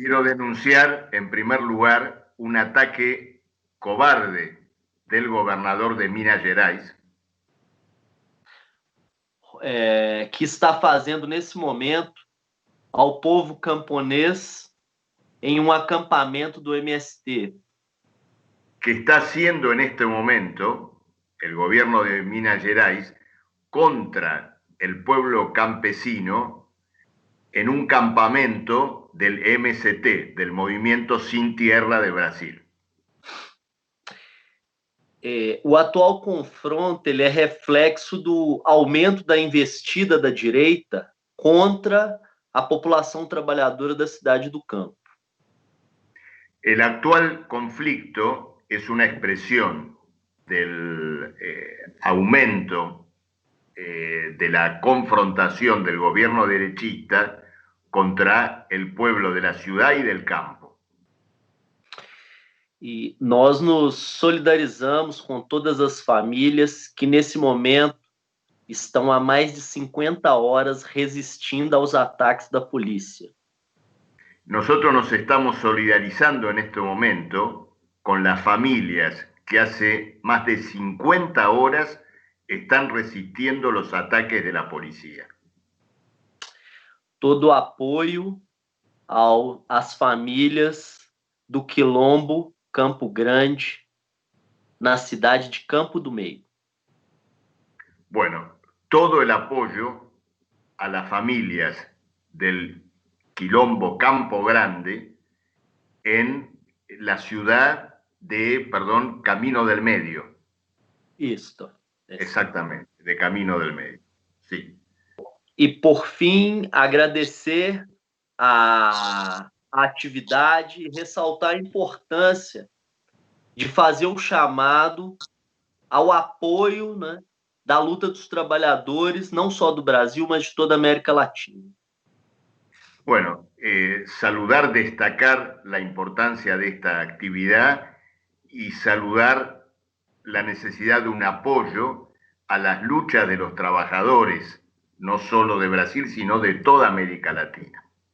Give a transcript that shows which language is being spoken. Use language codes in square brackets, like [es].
[es] Quiero denunciar, en primer lugar, un ataque cobarde del gobernador de Minas Gerais, [pt] que está fazendo nesse momento ao povo camponês em um acampamento do MST. [es] que está haciendo en este momento el gobierno de Minas Gerais contra el pueblo campesino en un campamento del MST, del Movimiento Sin Tierra de Brasil. [pt] O atual confronto ele é reflexo do aumento da investida da direita contra a população trabalhadora da cidade do Campo. [es] El actual conflicto es una expresión del aumento de la confrontación del gobierno derechista contra el pueblo de la ciudad y del campo. [pt] E nós nos solidarizamos com todas as famílias que nesse momento estão há mais de 50 horas resistindo aos ataques da polícia. [es] Nosotros nos estamos solidarizando en este momento con las familias que hace más de 50 horas están resistiendo los ataques de la policía. [pt] Todo apoio às famílias do Quilombo Campo Grande, na cidade de Campo do Meio. [es] Bueno, todo el apoyo a las familias del Quilombo Campo Grande en la ciudad de, Camino del Medio. [pt] Isso. [es] Exactamente, de Camino del Medio, sí. [pt] E, por fim, agradecer a atividade e ressaltar a importância de fazer um chamado ao apoio, né, da luta dos trabalhadores, não só do Brasil, mas de toda a América Latina. [es] Bueno, saludar, destacar la importancia de esta actividad y saludar la necesidad de un apoyo a las luchas de los trabajadores, no solo de Brasil, sino de toda América Latina.